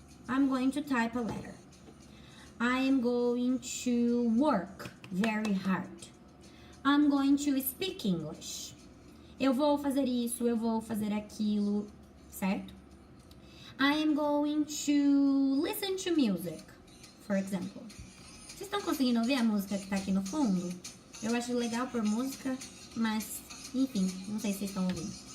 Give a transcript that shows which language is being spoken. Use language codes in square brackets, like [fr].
[en] I'm going to type a letter. I am going to work very hard. I'm going to speak English. [pt] Eu vou fazer isso, eu vou fazer aquilo, certo? [en] I am going to listen to music, for example. [pt] Vocês estão conseguindo ouvir a música que tá aqui no fundo? Eu acho legal por música, mas, enfim, não sei se vocês estão ouvindo.